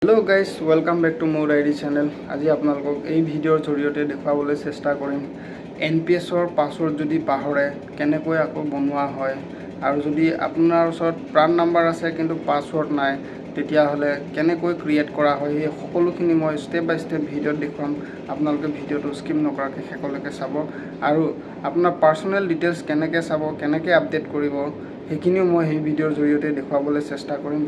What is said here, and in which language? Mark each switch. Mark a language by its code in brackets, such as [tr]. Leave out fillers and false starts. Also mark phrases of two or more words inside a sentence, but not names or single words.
[en] hello guys, welcome back to more ID channel. [as] আজি আপোনালোকক এই ভিডিওৰ জৰিয়তে দেখাবলৈ চেষ্টা কৰিম এনপিএছৰ পাছৱৰ্ড যদি পাহৰে কেনেকৈ আকৌ বনোৱা হয়, আৰু যদি আপোনাৰ ওচৰত প্ৰাণ নাম্বাৰ আছে কিন্তু পাছৱৰ্ড নাই তেতিয়াহ'লে কেনেকৈ ক্ৰিয়েট কৰা হয় এই সকলোখিনি মই [en] step by step [as] ভিডিঅ'ত দেখুৱাম। আপোনালোকে ভিডিঅ'টো স্কিপ নকৰাকৈ শেষলৈকে চাব, আৰু আপোনাৰ [en] personal details [as] কেনেকৈ চাব, কেনেকৈ আপডেট কৰিব সেইখিনিও মই এই ভিডিঅ'ৰ জৰিয়তে দেখুৱাবলৈ চেষ্টা কৰিম।